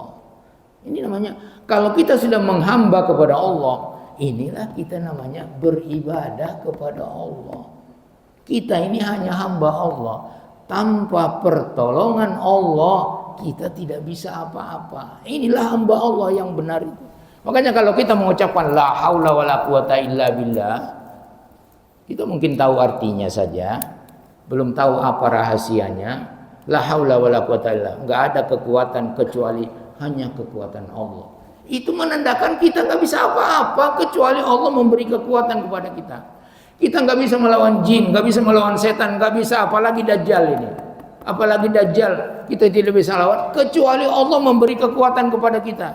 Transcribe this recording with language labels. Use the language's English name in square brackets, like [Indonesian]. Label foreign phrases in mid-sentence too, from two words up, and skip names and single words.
[Indonesian] Ini namanya, kalau kita sudah menghamba kepada Allah, inilah kita namanya beribadah kepada Allah. Kita ini hanya hamba Allah. Tanpa pertolongan Allah, kita tidak bisa apa-apa. Inilah hamba Allah yang benar itu. Makanya kalau kita mengucapkan [Arabic] لا حول ولا قوة إلا بالله, [Indonesian] kita mungkin tahu artinya saja, belum tahu apa rahasianya. [Arabic] لا حول ولا قوة إلا, [Indonesian] enggak ada kekuatan kecuali hanya kekuatan Allah. Itu menandakan kita enggak bisa apa-apa kecuali Allah memberi kekuatan kepada kita. Kita enggak bisa melawan jin, enggak bisa melawan setan, enggak bisa, apalagi dajjal ini. Apalagi dajjal kita tidak bisa lawan kecuali Allah memberi kekuatan kepada kita.